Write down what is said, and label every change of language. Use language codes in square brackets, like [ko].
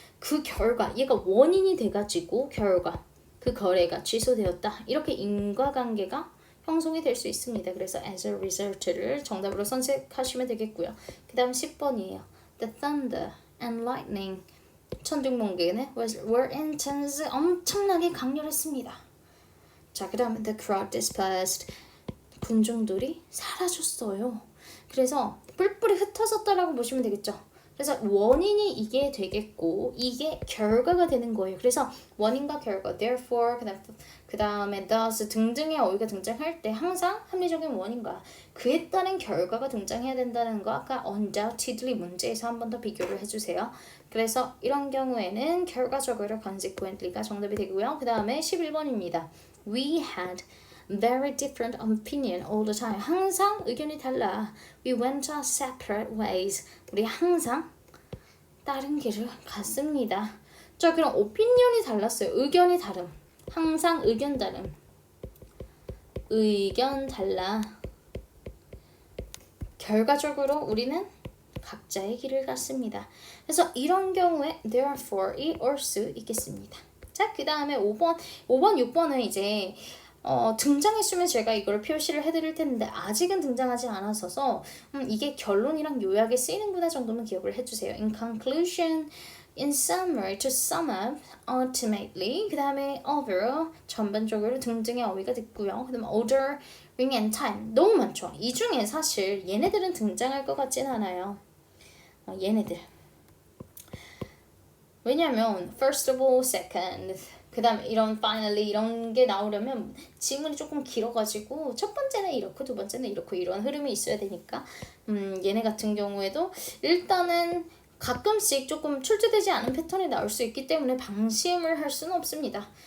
[ko] 그 결과 얘가 원인이 돼가지고 그 거래가 취소되었다. 이렇게 인과관계가 형성이 될 수 있습니다. 그래서 as a result를 정답으로 선택하시면 되겠고요. 그 다음 10번이에요. [en] The thunder and lightning [ko] 천둥번개는 [en] were intense [ko] 엄청나게 강렬했습니다. 자, 그 다음에 [en] the crowd dispersed [ko] 군중들이 사라졌어요. 그래서 뿔뿔이 흩어졌다라고 보시면 되겠죠. 그래서 원인이 이게 되겠고 이게 결과가 되는 거예요. 그래서 원인과 결과, therefore, 그 다음에 thus 등등의 어휘가 등장할 때 항상 합리적인 원인과 그에 따른 결과가 등장해야 된다는 거 아까 undoubtedly 문제에서 한 번 더 비교를 해주세요. 그래서 이런 경우에는 결과적으로 consequently가 정답이 되고요. 그 다음에 11번입니다. [en] We had very different opinion all the time. [ko] 항상 의견이 달라. [en] We went our separate ways. [ko] 우리 항상 다른 길을 갔습니다. 자, 그럼 opinion이 달랐어요. 의견이 다름. 항상 의견 다름. 의견 달라. 결과적으로 우리는 각자의 길을 갔습니다. 그래서 이런 경우에 therefore이 올 수 있겠습니다. 자, 그 다음에 5번, 6번은 이제 등장했으면 제가 이걸 표시를 해드릴 텐데 아직은 등장하지 않아서 이게 결론이랑 요약에 쓰이는구나 정도만 기억을 해주세요. In conclusion, in summary, to sum up, ultimately, 그 다음에 overall, 전반적으로 등등의 어휘가 됐고요. 그 다음에 order, ring and time, 너무 많죠. 이 중에 사실 얘네들은 등장할 것 같진 않아요. 얘네들. 왜냐면 first of all, second, 그 다음에 이런 finally 이런 게 나오려면 지문이 조금 길어가지고 첫 번째는 이렇고 두 번째는 이렇고 이런 흐름이 있어야 되니까 얘네 같은 경우에도 일단은 가끔씩 조금 출제되지 않은 패턴이 나올 수 있기 때문에 방심을 할 수는 없습니다.